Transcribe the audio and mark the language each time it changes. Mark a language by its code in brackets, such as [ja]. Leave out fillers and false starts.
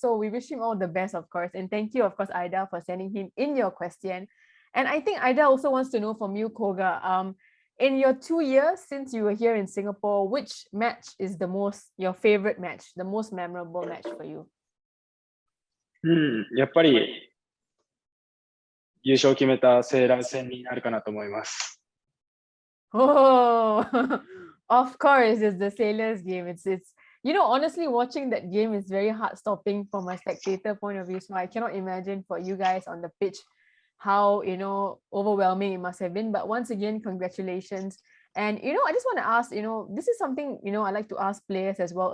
[en] So we wish him all the best, of course. And thank you, of course, Ida, for sending him in your question. And I think Ida also wants to know from you, Koga, in your 2 years since you were here in Singapore, which match is your favorite match, the most memorable match for you? [ja] やっぱり優勝を決めたセーラー戦になるかなと思います。 [en] Oh, of course, it's the Sailors game. It's honestly, watching that game is very heart-stopping from a spectator point of view. So I cannot imagine for you guys on the pitch how overwhelming it must have been. But once again, congratulations. And I just want to ask, this is something I like to ask players as well.